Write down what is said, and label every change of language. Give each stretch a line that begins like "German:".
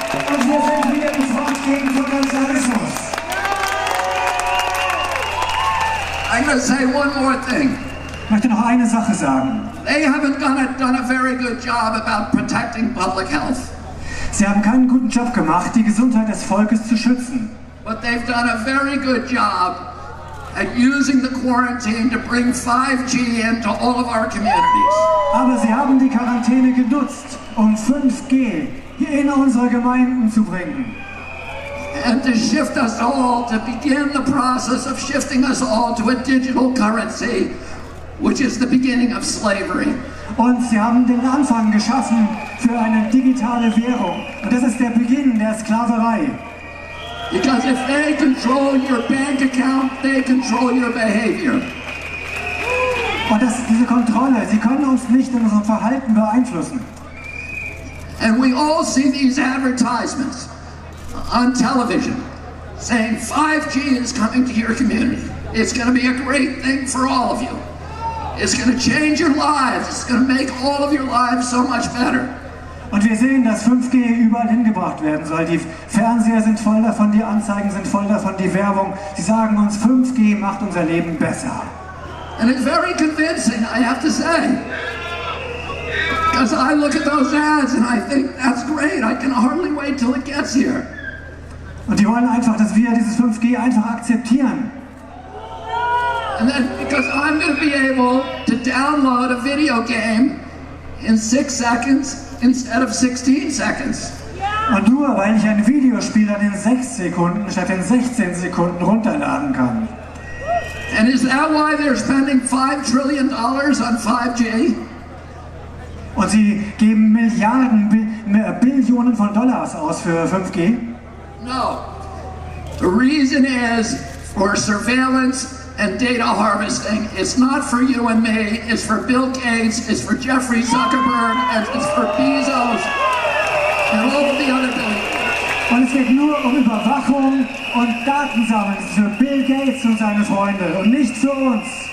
German: Und wir sind wieder die Front gegen Totalitarismus.
English: I'm going to say one more thing.
German: Ich möchte noch eine Sache sagen.
English: They haven't done a very good job about protecting public health.
German: Sie haben keinen guten Job gemacht, die Gesundheit des Volkes zu schützen.
English: But they've done a very good job at using the quarantine to bring 5G into all of our communities.
German: Aber sie haben die Quarantäne genutzt, um 5G hier in unsere Gemeinden zu bringen.
English: And to shift us all, to begin the process of shifting us all to a digital currency, which is the beginning of slavery.
German: Und sie haben den Anfang geschaffen für eine digitale Währung. Und das ist der Beginn der Sklaverei.
English: Because if they control your bank account, they control your behavior.
German: Und das ist diese Kontrolle. Sie können uns nicht in unserem Verhalten beeinflussen.
English: And we all see these advertisements on television saying 5G is coming to your community. It's going to be a great thing for all of you. It's going to change your lives. It's going to make all of your lives so much better.
German: Und wir sehen, dass 5G überall hingebracht werden soll. Die Fernseher sind voll davon, die Anzeigen sind voll davon, die Werbung. Sie sagen uns, 5G macht unser Leben besser.
English: And it's very convincing, I have to say. Because I look at those ads and I think, that's great. I can hardly wait till it gets here.
German: Und die wollen einfach, dass wir dieses 5G einfach akzeptieren.
English: And then because I'm going to be able to download a video game in 6 seconds instead of 16 seconds.
German: Und nur weil ich ein Videospiel dann in 6 Sekunden statt in 16 Sekunden runterladen kann.
English: And is that why they're spending $5 trillion on 5G?
German: Und sie geben Billionen von Dollars aus für 5G?
English: No. The reason is for surveillance and data harvesting. It's not for you and me, it's for Bill Gates, it's for Jeffrey Zuckerberg, and it's for Bezos and all of the other billionaires.
German: Und es geht nur um Überwachung und Datensammeln für Bill Gates und seine Freunde und nicht für uns.